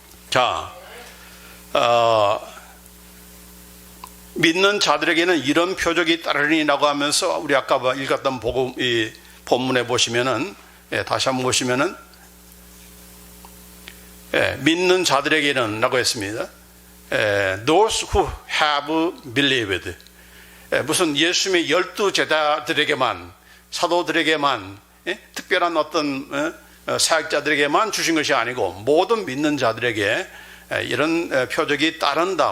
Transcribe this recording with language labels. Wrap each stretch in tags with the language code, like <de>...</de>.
<ko>자, 믿는 자들에게는 이런 표적이 따르리라고 하면서 우리 아까 읽었던 복음 이 본문에 보시면은 다시 한번 보시면은 믿는 자들에게는 라고 했습니다.</ko> <en>Those who have believed.</en> <ko>무슨 예수님의 12 제자들에게만 사도들에게만 특별한 어떤 사역자들에게만 주신 것이 아니고 모든 믿는 자들에게 이런 표적이 따른다.</ko>